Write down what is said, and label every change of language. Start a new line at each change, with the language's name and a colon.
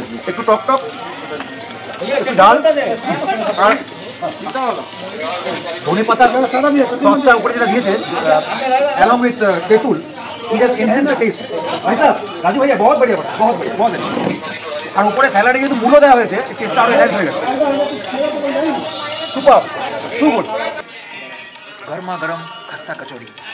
Bangla: একটু টক টক, একটু ডাল, আর ধনে পাতা সসটা উপরে যেটা দিয়েছে along with তেঁতুল,
English: it has enhanced the taste।
Hindi: ভাই সাহেব, রাজু ভাইয়া बहुत बढ़िया, बहुत बढ़िया, बहुत बढ़िया।
Bangla: আর উপরে স্যালাডে যেহেতু মূলো দেওয়া হয়েছে, টেস্টটা আরো এনহ্যান্স হয়ে গেছে।
English: Super, too good.
Hindi: গরমা গরম खस्ता कचौरी।